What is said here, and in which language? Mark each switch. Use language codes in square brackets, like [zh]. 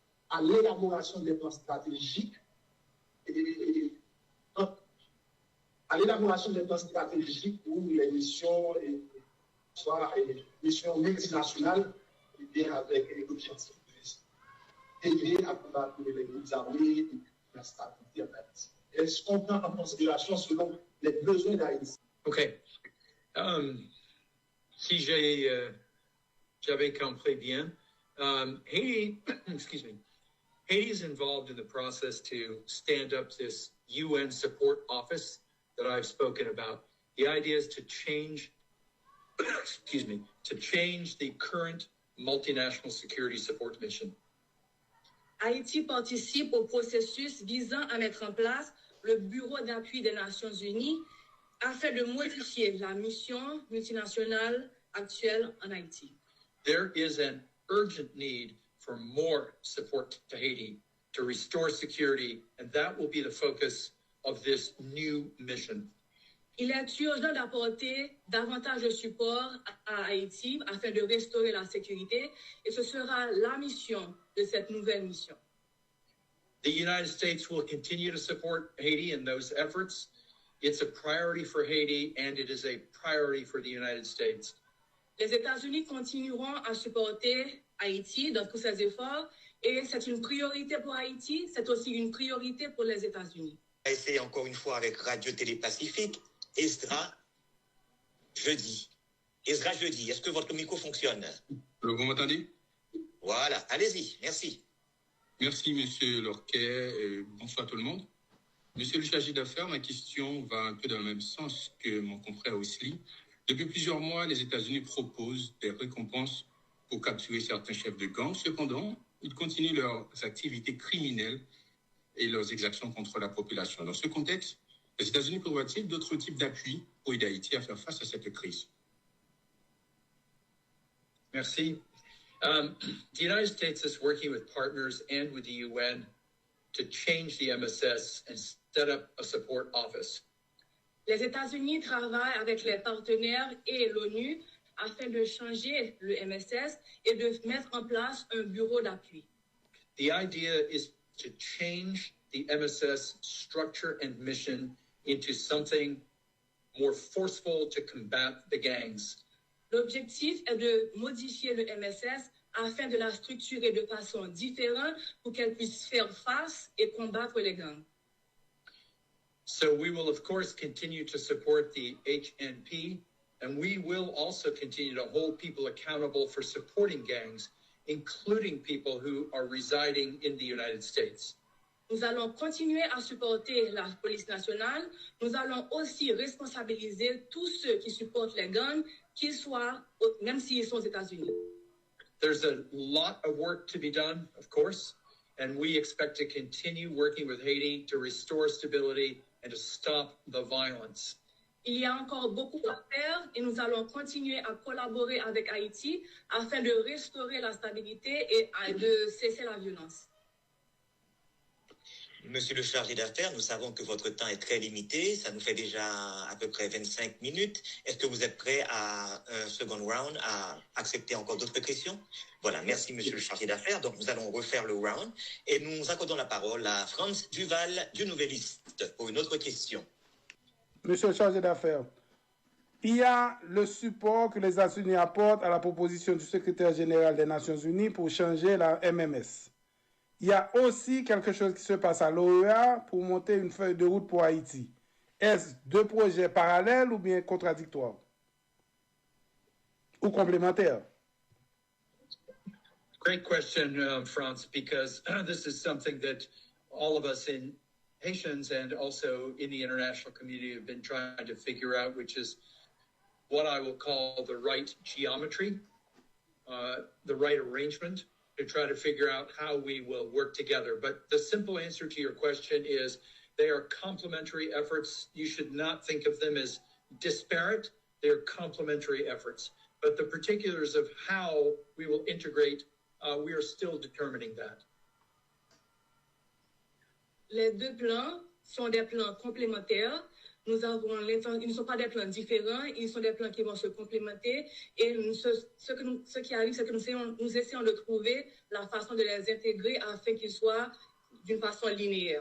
[fr] à l'élaboration des plans stratégiques pour les missions, soit les missions multinationales, et bien avec l'objectif d'aider à combattre les groupes armés et la stabilité en Haïti. Est-ce qu'on prend en considération selon les besoins d'Haïti? OK. Si j'avais compris bien, [en] Haiti, excuse me, Haiti is involved in the process to stand up this UN support office that I've spoken about. The idea is to change, excuse me, to change the current multinational security support mission. [fr] Haïti participe au processus visant à mettre en place le Bureau d'appui des Nations Unies afin de modifier la mission multinationale actuelle en Haïti. [en] There is an urgent need for more support to Haiti to restore security, and that will be the focus of this new mission. [fr] Il est urgent d'apporter davantage de support à Haïti afin de restaurer la sécurité, et ce sera la mission de cette nouvelle mission. [en] The United States will continue to support Haiti in those efforts. It's a priority for Haiti, and it is a priority for the United States. [fr] Les États-Unis continueront à supporter Haïti dans tous ses efforts, et c'est une priorité pour Haïti, c'est aussi une priorité pour les États-Unis. C'est encore une fois avec Radio Télé Pacifique. Ezra Jeudi. Ezra Jeudi, est-ce que votre micro fonctionne? Vous m'entendez? Voilà, allez-y, merci. Merci, Monsieur Lorquet. Bonsoir tout le monde. Monsieur le chargé d'affaires, ma question va un peu dans le même sens que mon confrère Wesley. Depuis plusieurs mois, les États-Unis proposent des récompenses pour capturer certains chefs de gang. Cependant, ils continuent leurs activités criminelles et leurs exactions contre la population. Dans ce contexte, les États-Unis prévoient-ils d'autres types d'appui pour aider Haïti à faire face à cette crise? Merci. [en] The United States is working with partners and with the UN to change the MSS and set up a support office. [fr] Les États-Unis travaillent avec les partenaires et l'ONU afin de changer le MSS et de mettre en place un bureau d'appui. [en] The idea is to change the MSS structure and mission into something more forceful to combat the gangs. [fr] L'objectif est de modifier le MSS afin de la structurer de façon différente pour qu'elle puisse faire face et combattre les gangs. [en] So we will, of course, continue to support the HNP, and we will also continue to hold people accountable for supporting gangs, including people who are residing in the United States. [fr] Nous allons continuer à supporter la police nationale. Nous allons aussi responsabiliser tous ceux qui supportent les gangs, qu'ils soient, même s'ils sont aux États-Unis. [en] There's a lot of work to be done, of course, and we expect to continue working with Haiti to restore stability and to stop the violence. [fr] Il y a encore beaucoup à faire et nous allons continuer à collaborer avec Haïti afin de restaurer la stabilité et de cesser la violence. Monsieur le chargé d'affaires, nous savons que votre temps est très limité. Ça nous fait déjà à peu près 25 minutes. Est-ce que vous êtes prêt à un second round, à accepter encore d'autres questions? Voilà, merci monsieur le chargé d'affaires. Donc nous allons refaire le round et nous accordons la parole à Franz Duval du Nouvelliste pour une autre question. Monsieur le chargé d'affaires, il y a le support que les États-Unis apportent à la proposition du secrétaire général des Nations Unies pour changer la MMS. Il y a aussi quelque chose qui se passe à l'OEA pour monter une feuille de route pour Haïti. Est-ce deux projets parallèles ou bien contradictoires? Ou complémentaires? [en] Great question, Franz, because this is something that all of us in Haitians and also in the international community have been trying to figure out, which is what I will call the right geometry, the right arrangement, to try to figure out how we will work together. But the simple answer to your question is they are complementary efforts. You should not think of them as disparate. They're complementary efforts. But the particulars of how we will integrate, we are still determining that. [fr] Les deux plans sont des plans complémentaires. ils ne sont pas des plans différents, ils sont des plans qui vont se complémenter. Et ce qui arrive, c'est que nous essayons de trouver la façon de les intégrer afin qu'ils soient d'une façon linéaire.